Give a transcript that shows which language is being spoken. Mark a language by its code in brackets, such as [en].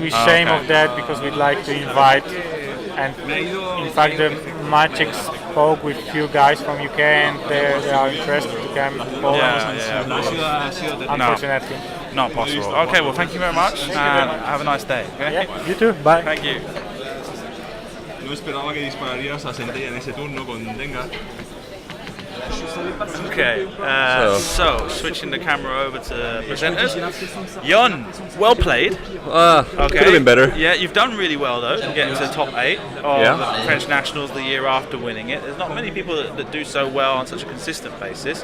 [en] We shame of that because we'd like to invite, and in fact the Magic spoke with few guys from UK and they are interested to come to Poland. Yeah. Unfortunately. Not possible. Okay, well, thank you very much and have a nice day. Okay? Yeah, you too. Bye. Thank you. [es] No esperaba que dispararías a Centella en ese turno con Dengar. [en] Okay, so switching the camera over to presenters. Jon, well played. Could have been better. Yeah, you've done really well though, getting to the top 8 of the French Nationals the year after winning it. There's not many people that do so well on such a consistent basis.